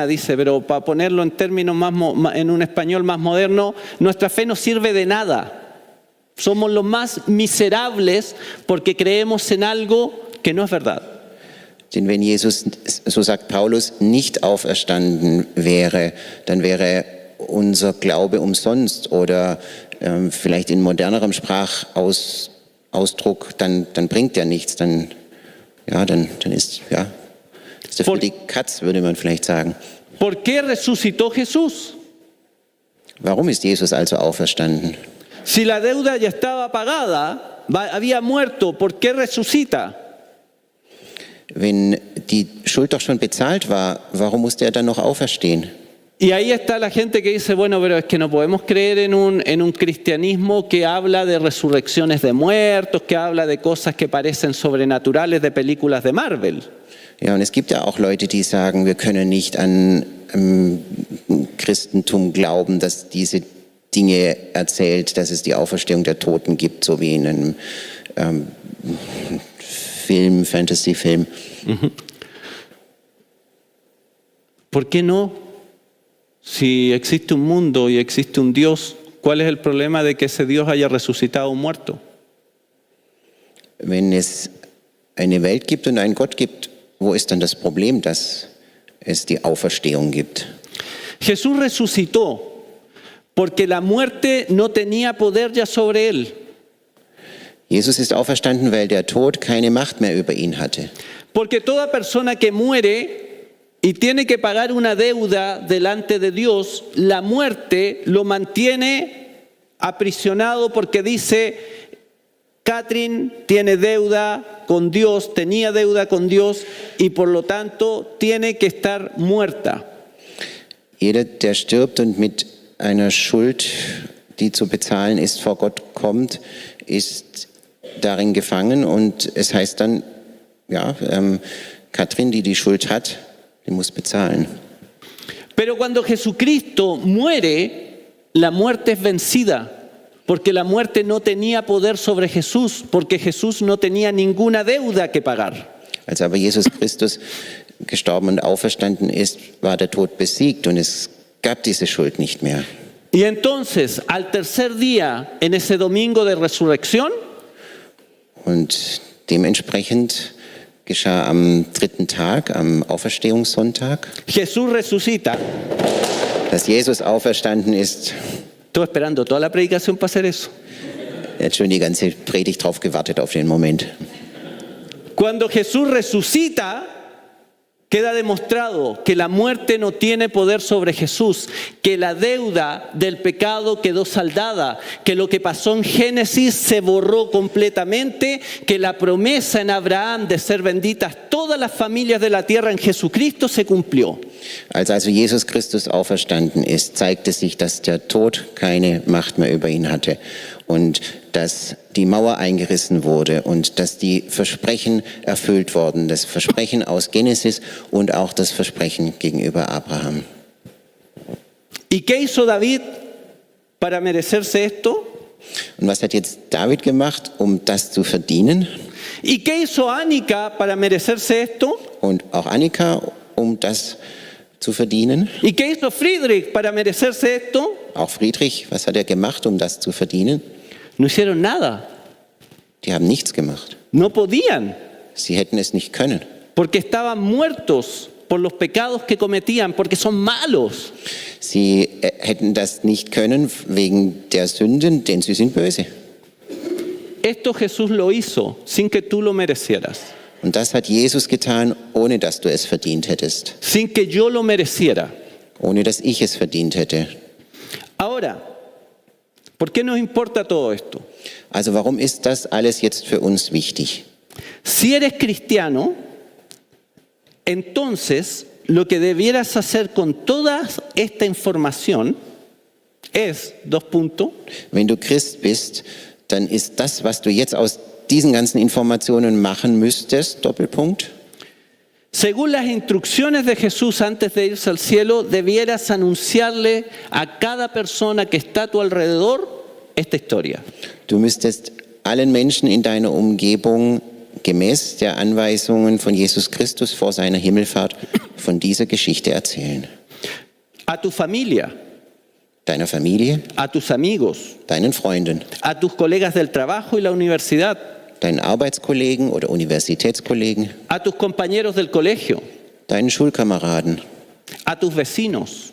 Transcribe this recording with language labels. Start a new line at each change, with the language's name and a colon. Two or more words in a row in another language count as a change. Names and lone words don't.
Spanish: Dice, pero para ponerlo en términos en un español más moderno, nuestra fe no sirve de nada. Somos los más miserables porque creemos en algo que no es verdad.
German: Denn wenn Jesus, so sagt Paulus, nicht auferstanden wäre, dann wäre unser Glaube umsonst oder vielleicht in modernerem Sprachausdruck, dann bringt er nichts, dann ist er für die Katz, würde man vielleicht sagen.
Spanish: ¿Por qué resucitó Jesús?
German: Warum ist Jesus also auferstanden?
Spanish: Si la deuda ya estaba pagada, había muerto, ¿por qué resucita?
German: Wenn die Schuld doch schon bezahlt war, warum musste er dann noch auferstehen?
Spanish: Y ahí está la gente que dice, bueno, pero es que no podemos creer en un cristianismo que habla de resurrecciones de muertos, que habla de cosas que parecen sobrenaturales de películas de Marvel.
German: Ja, und es gibt ja auch Leute, die sagen, wir können nicht an Christentum glauben, dass diese Dinge erzählt, dass es die Auferstehung der Toten gibt, so wie in einem Fantasy-Film.
Spanish: ¿Por qué no? Si existe un mundo y existe un Dios, ¿cuál es el problema de que ese Dios haya resucitado un muerto?
German: Wenn es eine Welt gibt und einen Gott gibt, wo ist dann das Problem, dass es die Auferstehung gibt?
Spanish: Jesús resucitó porque la muerte no tenía poder ya sobre él.
German: Jesus ist auferstanden, weil der Tod keine Macht mehr über ihn hatte.
Spanish: Porque toda persona que muere y tiene que pagar una deuda delante de Dios, la muerte lo mantiene aprisionado porque dice, Catherine tiene deuda con Dios, tenía deuda con Dios y por lo tanto tiene que estar muerta.
German: Jeder, der stirbt und mit einer Schuld, die zu bezahlen ist, vor Gott kommt, ist darin gefangen und es heißt dann, Katrin, die Schuld hat, die muss bezahlen.
Spanish: Pero cuando Jesucristo muere, la muerte es vencida, porque la muerte no tenía poder sobre Jesús, porque Jesús no tenía ninguna deuda que pagar.
German: Als aber Jesus Christus gestorben und auferstanden ist, war der Tod besiegt und es gab diese Schuld nicht mehr.
Spanish: Y entonces, al tercer día, en ese domingo de resurrección,
German: und dementsprechend geschah am 3. Tag, am Auferstehungssonntag,
Spanish: Jesús resucita.
German: dass Jesus auferstanden ist.
Spanish: Estoy esperando toda la predicación para hacer eso.
German: Er hat schon die ganze Predigt drauf gewartet, auf den Moment.
Spanish: Cuando Jesús resucita, queda demostrado que la muerte no tiene poder sobre Jesús, que la deuda del pecado quedó saldada, que lo que pasó en Génesis se borró completamente, que la promesa en Abraham de ser benditas todas las familias de la tierra en Jesucristo se cumplió.
German: Als also Jesus Christus auferstanden ist, zeigte sich, dass der Tod keine Macht mehr über ihn hatte und dass die Mauer eingerissen wurde und dass die Versprechen erfüllt wurden, das Versprechen aus Genesis und auch das Versprechen gegenüber Abraham.
Spanish: ¿Y qué hizo David para merecerse esto?
German: Und was hat jetzt David gemacht, um das zu verdienen?
Spanish: ¿Y qué hizo Anika para merecerse esto?
German: Und auch Annika, um das zu verdienen?
Spanish: ¿Y qué hizo Friedrich para merecerse esto?
German: Auch Friedrich, was hat er gemacht, um das zu verdienen?
Spanish: No hicieron nada.
German: Die haben nichts gemacht.
Spanish: No podían,
German: Sie hätten es nicht können.
Spanish: porque estaban muertos por los pecados que cometían, porque son malos.
German: Sie hätten das nicht können wegen der Sünden, denn sie sind böse.
Spanish: Esto Jesús lo hizo sin que tú lo merecieras,
German: Und das hat Jesus getan, ohne dass du es verdient hättest.
Spanish: sin que yo lo mereciera.
German: Ohne dass ich es verdient hätte.
Spanish: Ahora, ¿por qué nos importa todo esto?
German: Also warum ist das alles jetzt für uns wichtig?
Spanish: Si eres cristiano, entonces lo que debieras hacer con toda esta información es, 2 puntos,
German: Wenn du Christ bist, dann ist das, was du jetzt aus diesen ganzen Informationen machen müsstest, Doppelpunkt,
Spanish: según las instrucciones de Jesús antes de irse al cielo, debieras anunciarle a cada persona que está a tu alrededor esta historia.
German: du müsstest allen Menschen in deiner Umgebung gemäß der Anweisungen von Jesus Christus vor seiner Himmelfahrt von dieser Geschichte erzählen.
Spanish: A tu familia,
German: Deiner Familie,
Spanish: a tus amigos,
German: deinen Freunden,
Spanish: a tus colegas del trabajo y la universidad,
German: deinen Arbeitskollegen oder Universitätskollegen,
Spanish: a tus compañeros del colegio,
German: deinen Schulkameraden,
Spanish: a tus vecinos,